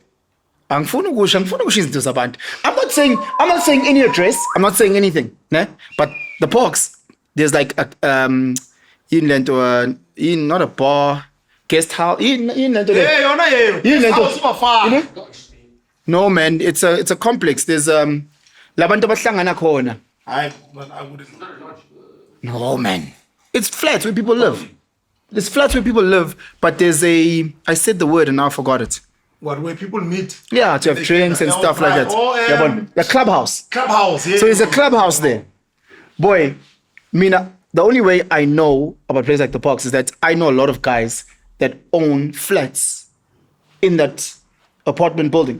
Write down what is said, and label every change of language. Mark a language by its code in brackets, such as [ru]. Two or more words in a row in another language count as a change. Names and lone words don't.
[en] I'm not saying any address. I'm not saying anything. Ne? But the parks, there's like a inland or not a bar, guest house. No man, it's a complex. [zu] There's labantu abahlangana khona. [en] I wouldn't know. No man, it's flats where people live. It's flats where people live, but there's I said the word and now I forgot it. What, where people meet? Yeah, to have drinks and stuff like that. The clubhouse. Clubhouse, yeah. So there's a clubhouse there. Boy, Mina, the only way I know about places like the Parks is that I know a lot of guys that own flats in that apartment building.